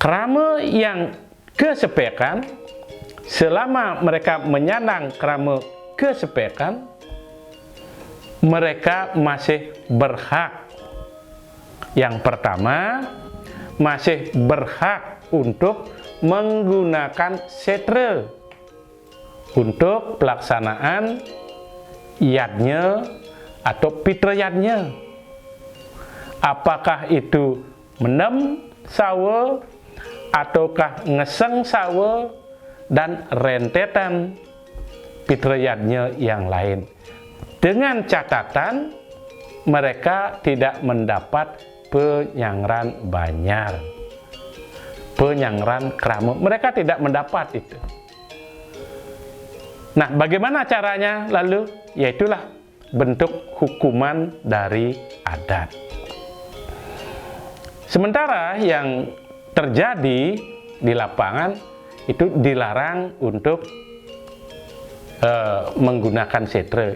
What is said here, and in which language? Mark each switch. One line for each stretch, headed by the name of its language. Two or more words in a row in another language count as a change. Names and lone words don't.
Indonesian: Krama yang kesepekan, selama mereka menyandang krama kesepekan, mereka masih berhak. Yang pertama, masih berhak untuk menggunakan setra untuk pelaksanaan yadnya atau pitra yadnya. Apakah itu
Balinese: menem sawa,
Indonesian: ataukah
Balinese: ngeseng sawa,
Indonesian: dan rentetan pitra yadnya yang lain. Dengan catatan mereka tidak mendapat
Balinese: penyangran banyar, penyangran krama.
Indonesian: Mereka tidak mendapat itu. Nah, bagaimana caranya lalu? Yaitulah bentuk hukuman dari adat. Sementara yang terjadi di lapangan itu dilarang untuk menggunakan setra.